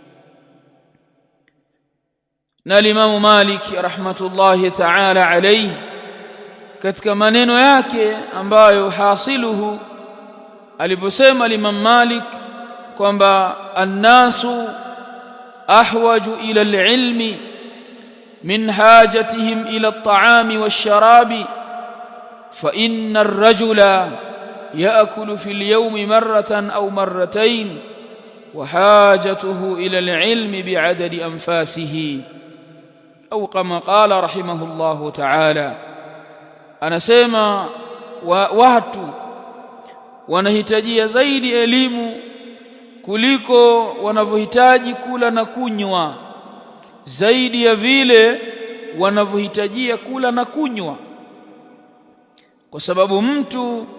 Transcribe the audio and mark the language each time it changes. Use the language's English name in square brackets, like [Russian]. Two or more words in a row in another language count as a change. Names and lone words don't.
[Swahili] Na Imam Malik [Arabic] رحمة الله تعالى عليه, [Swahili] katika maneno yake ambayo hasiluhu, aliposema Imam Malik kwamba [Arabic] الناس أحوج إلى العلم من حاجتهم إلى الطعام والشراب فإن الرجل يأكل في اليوم مرة أو مرتين وحاجته إلى العلم بعدد أنفاسه أو كما قال رحمه الله تعالى. [Swahili] Anasema watu wanahitajia zaidi elimu kuliko wanavyohitaji kula na kunywa, zaidi ya vile wanavyohitajia kula na kunywa, kwa sababu mtu